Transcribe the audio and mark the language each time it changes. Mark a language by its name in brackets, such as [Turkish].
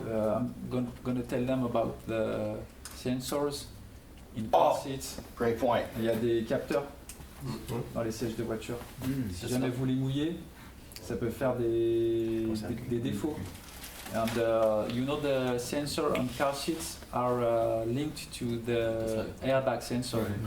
[English] I'm gonna tell them about the sensors in car seats. Great point. [French] Il y a des capteurs dans les sièges de voiture. Si jamais vous les mouillez, ça peut faire des défauts. [English] And you know the sensor on car seats are linked to the airbag sensor.